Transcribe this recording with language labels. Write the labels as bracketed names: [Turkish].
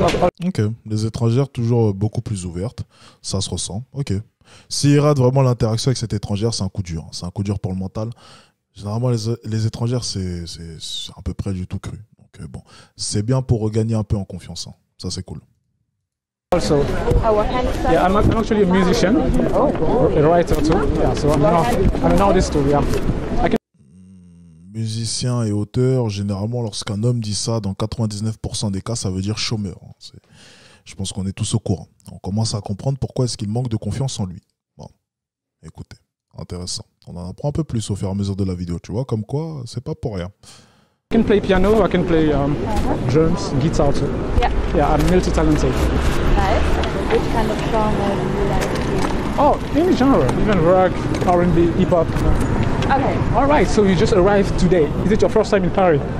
[French] Ok, les étrangères toujours beaucoup plus ouvertes, ça se ressent. Ok. S'il rate vraiment l'interaction avec cette étrangère, c'est un coup dur. C'est un coup dur pour le mental. Généralement, les étrangères, c'est à peu près du tout cru. Donc bon, c'est bien pour regagner un peu en confiance. Hein. Ça, c'est cool. [English] Also, yeah, I'm actually a musician, a writer too. Yeah, so I'm an artist too. Yeah. [French] Musicien et auteur, généralement, lorsqu'un homme dit ça, dans 99% des cas, ça veut dire chômeur. Je pense qu'on est tous au courant. On commence à comprendre pourquoi est-ce qu'il manque de confiance en lui. Bon, écoutez, intéressant. On en apprend un peu plus au fur et à mesure de la vidéo, tu vois, comme quoi, c'est pas pour rien. [English] I can play piano, I can play drums, guitar too. Yeah, I'm multi-talented. Nice. Which kind of genre do you like to? Oh, any genre, even rock, R&B, hip-hop. Okay. All right, so you just arrived today. Is it your first time in Paris?